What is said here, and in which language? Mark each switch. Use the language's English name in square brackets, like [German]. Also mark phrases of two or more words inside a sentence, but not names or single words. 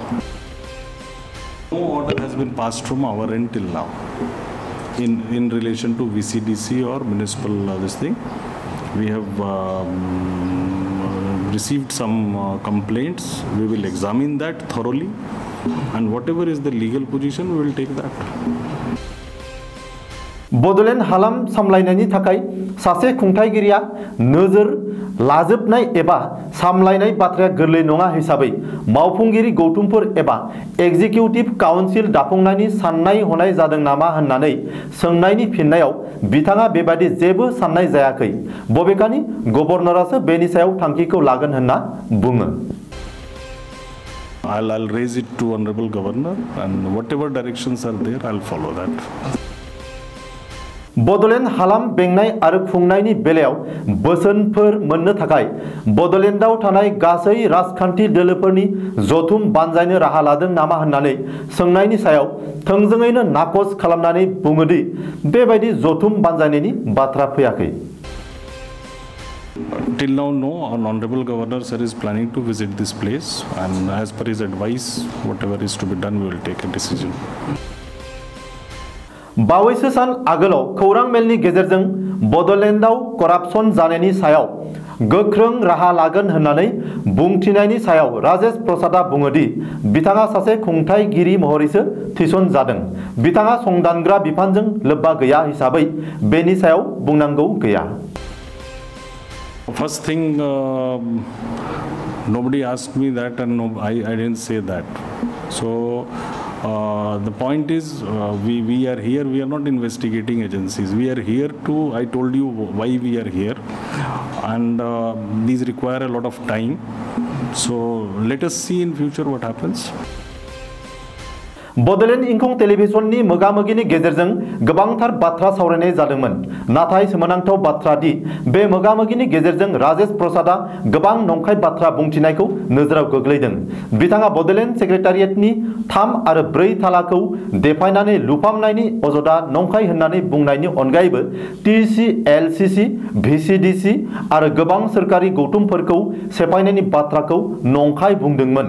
[English] No order has been passed from our end till now in relation to VCDC or municipal this thing. We have received some complaints. We will examine that thoroughly, and whatever is the legal position, we will take that. [Bodo] बड'लेण्ड हालाम सामलायनायनि थाखाय सासे खुंथायगिरिया नोजोर लाजोबनाय एबा सामलायनाय बाथ्राया गोरलै नङा हिसाबै मावफुंगिरि गौथुमफोर एबा [English] executive council [Bodo] दाफुंनायनि साननाय हनाय जादों नामा होननानै सोंनायनि फिननायाव बिथाङा बेबादि जेबो साननाय जायाखै। बबेखानि गभर्नरासो बेनि सायाव थांखिखौ लागोन होनना बुङो। [English] I'll raise it to Honorable Governor, and whatever directions are there, I'll follow that. [Bodo] बड'लेण्ड हालाम बेंनाय आरो खुंनायनि बेलायाव बोसोनफोर मोननो थाखाय बड'लेण्डआव थानाय गासै राजखान्थि दोलोफोरनि जथुम बानजायनो राहा लादों नामा होननानै सोंनायनि सायाव थोंजोङैनो नाकच खालामनानै बुङोदि बेबायदि जथुम बानजायनायनि बाथ्रा फैयाखै। [English] Till now, no. Honorable Governor sir is planning to visit this place, and as per his advice, whatever is to be done, we will take a decision. [Bodo] बावैसो सान आगोलाव खौरां मेलनि गेजेरजों बड'लेण्डआव करापसन जानायनि सायाव गोख्रों राहा लागोन होननानै बुंथिनायनि सायाव राजेश प्रसादआ बुङोदि बिथाङा सासे खुंथायगिरि महरैसो थिसन जादों। बिथाङा संदानग्रा बिफानजों लोब्बा गैया हिसाबै बेनि सायाव बुंनांगौ गैया। [English] First thing, nobody asked me that, and no, I didn't say that. So the point is, we are here. We are not investigating agencies. We are here to. I told you why we are here, and these require a lot of time. So let us see in future what happens. [Bodo] बड'लेण्ड इंखं टेलिभिजननि मोगामोगिनि गेजेरजों गोबांथार बाथ्रा सावरायनाय जादोंमोन। नाथाय सोमोनांथाव बाथ्रा दि बे मोगामोगिनि गेजेरजों राजेश प्रसादआ गोबां नंखाय बाथ्रा बुंथिनायखौ नोजोराव गोग्लैदों। बिथाङा बड'लेण्ड सेक्रेटारियेटनि 3 आरो 4 थालाखौ देफायनानै लुफामनायनि अजदा नंखाय होननानै बुंनायनि अनगायैबो TCLCC VCDC आरो गोबां सरकारि गौथुमफोरखौ सेफायनायनि बाथ्राखौ नंखाय बुंदोंमोन।